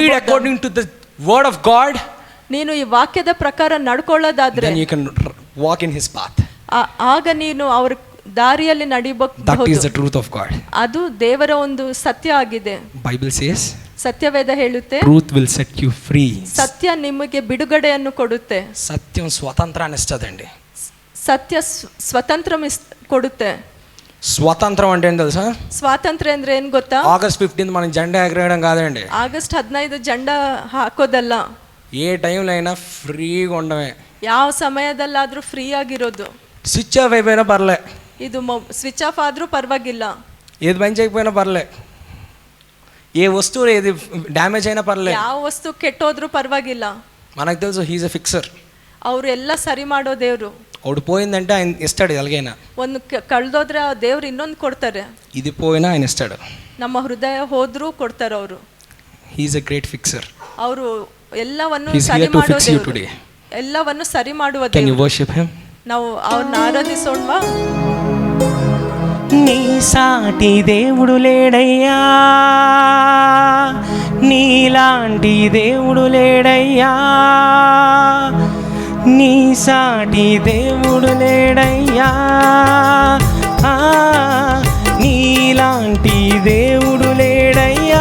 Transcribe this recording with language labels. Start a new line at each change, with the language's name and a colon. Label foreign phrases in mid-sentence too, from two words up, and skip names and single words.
Kannada: ವಾಕ್ಯವಾಗಿ
English: according to the word of God,
Kannada: ನೀನು ಈ ವಾಕ್ಯದ ಪ್ರಕಾರ ನಡ್ಕೊಳ್ಳೋದಾದ್ರೆ
English: then you can walk in his path.
Kannada: ಆಗ ನೀನು ಅವ್ರ ದಾರಿಯಲ್ಲಿ
English: That is
Kannada: ನಡಿಬಹುದು.
English: the truth of God.
Kannada: ಅದು ದೇವರ ಒಂದು ಸತ್ಯ ಆಗಿದೆ.
English: Bible says
Kannada: ಸತ್ಯವೇದ ಹೇಳುತ್ತೆ,
English: truth will set you free.
Kannada: ಸತ್ಯ ನಿಮಗೆ ಬಿಡುಗಡೆಯನ್ನು ಕೊಡುತ್ತೆ.
Telugu: సత్యం స్వతంత్రాన్ని ఇస్తుందండి.
Kannada: ಸತ್ಯ ಸ್ವತಂತ್ರ ಕೊಡುತ್ತೆ.
Telugu: స్వతంత్రం అంటే ఏం తెలుసా?
Kannada: ಸ್ವಾತಂತ್ರ್ಯ ಅಂದ್ರೆ ಏನ್ ಗೊತ್ತಾ?
Telugu: August 15 మనం జెండా ఎగరేయడం కాదండి.
Kannada: ಆಗಸ್ಟ್ 15 ಜెಂಡಾ ಹಾಕೋದಲ್ಲ.
Telugu: ఏ టైంలో అయినా ఫ్రీగా ఉండమే.
Kannada: ಯಾವ ಸಮಯದಲ್ಲಾದ್ರೂ ಫ್ರೀ ಆಗಿರೋದು.
English: switch off
Telugu: అయిపోయినా పర్లే,
Kannada: ಇದು
English: switch off
Kannada: ಆದ್ರೂ ಪರವಾಗಿಲ್ಲ.
Telugu: ఏది పని చేయకపోయినా పర్లే, ఏ వస్తువు ఏది డ్యామేజ్ అయినా పర్లే.
Kannada: ಯಾವ ವಸ್ತು ಕೆಟ್ಟೋದ್ರೂ ಪರವಾಗಿಲ್ಲ.
Telugu: మనకు తెలుసు
English: he's a fixer.
Kannada: ಅವ್ರು ಎಲ್ಲ ಸರಿ ಮಾಡೋ ದೇವ್ರು.
Telugu: ఒకటి పోయిందంటే ఆయన ఇస్తాడు ఎలాగైనా.
Kannada: ಒಂದು ಕಳ್ದೋದ್ರೆ ಆ ದೇವ್ರು ಇನ್ನೊಂದು ಕೊಡ್ತಾರೆ.
Telugu: ఇది పోయినా ఆయన ఇస్తాడు.
Kannada: ನಮ್ಮ ಹೃದಯ ಹೋದ್ರೂ ಕೊಡ್ತಾರೆ ಅವರು.
English: he's a great fixer.
Kannada: ಅವರು ಎಲ್ಲವನ್ನು
English: He's
Kannada: ಸರಿ
English: here to
Kannada: ಮಾಡೋ
English: fix you
Kannada: ದೇವ್ರು.
English: today.
Kannada: ಎಲ್ಲವನ್ನು ಸರಿ ಮಾಡುವ
English: Can you
Kannada: ದೇವ್ರು.
English: worship him?
Kannada: ನಾವು ಅವ್ರನ್ನ ಆರಾಧಿಸೋಣವಾ?
Telugu: నీ సాటి దేవుడు లేడయ్యా, నీలాంటి దేవుడు లేడయ్యా, నీ సాటి దేవుడు లేడయ్యా, ఆ, నీలాంటి దేవుడు లేడయ్యా.